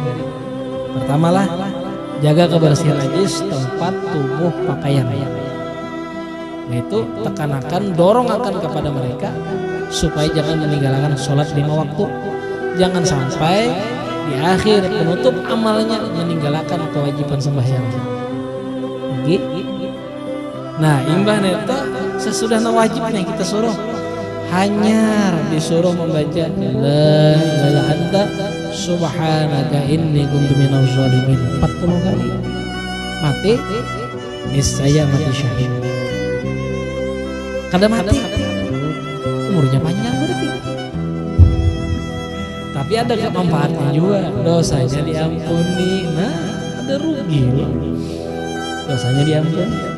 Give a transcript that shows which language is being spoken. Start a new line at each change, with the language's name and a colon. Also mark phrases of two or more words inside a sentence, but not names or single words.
Indonesian: Pertamalah, jaga kebersihan najis, tempat, tubuh, pakaian. Nah itu tekanakan, dorong akan kepada mereka supaya jangan meninggalkan sholat 5 waktu. Jangan sampai di akhir penutup amalnya meninggalkan kewajiban sembahyang. Nah
Banjar: imbah neta
Indonesian: sesudah wajib nih kita suruh, hanya disuruh membaca
Arabic: la ilaha anta subhanaka inni kuntu minaz zalimin
Indonesian: 40 kali. Mati niscaya mati syahid. Kada mati umurnya panjang berarti, tapi ada manfaatnya juga, dosanya diampuni. Nah ada rugi loh, dosanya diampuni.